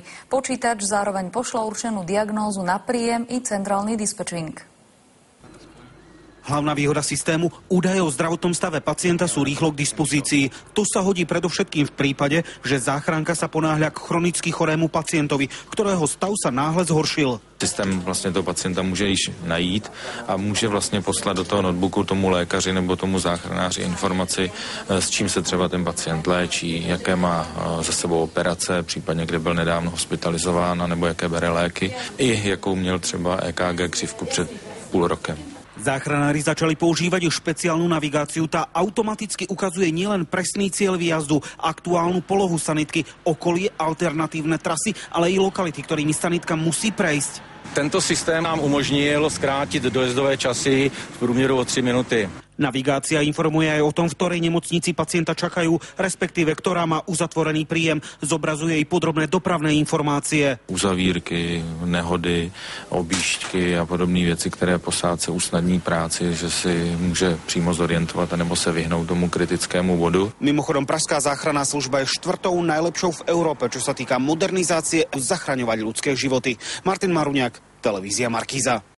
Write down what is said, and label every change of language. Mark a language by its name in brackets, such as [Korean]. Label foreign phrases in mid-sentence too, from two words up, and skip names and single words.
[Slovak] Počítač zároveň pošle určenú diagnózu na príjem i centrálny dispečing. Hlavná výhoda systému, údaje o zdravotnom stave pacienta sú rýchlo k dispozícii. To sa hodí predovšetkým v prípade, že záchranka sa ponáhľa k chronicky chorému pacientovi, ktorého stav sa náhle zhoršil. [Czech] Systém vlastně toho pacienta může již najít a může vlastně poslat do toho notebooku tomu lékaři nebo tomu záchranáři informaci, s čím se třeba ten pacient léčí, jaké má za sebou operace, případně kde byl nedávno hospitalizován, nebo jaké bere léky, i jakou měl třeba EKG křivku před půl rokem. [Slovak] Záchranári začali používať už špeciálnu navigáciu. Tá automaticky ukazuje nielen presný cieľ výjazdu, aktuálnu polohu sanitky, okolie, alternatívne trasy, ale i lokality, ktorými sanitka musí prejsť. [Czech] Tento systém nám umožnil zkrátit dojezdové časy v průměru o 3 minuty. [Slovak] Navigácia informuje aj o tom, v ktorej nemocnici pacienta čakajú, respektíve ktorá má uzatvorený príjem. Zobrazuje i podrobné dopravné informácie. [Czech] Uzavírky, nehody, objížďky a podobné věci, které posádce usnadní práci, že si může přímo zorientovat anebo se vyhnout tomu kritickému bodu. [Slovak] Mimochodom, Pražská záchranná služba je 4. najlepšou v Európe, čo sa týka modernizácie a zachraňovať ľudské životy. Martin Maruňák, televízia Markíza.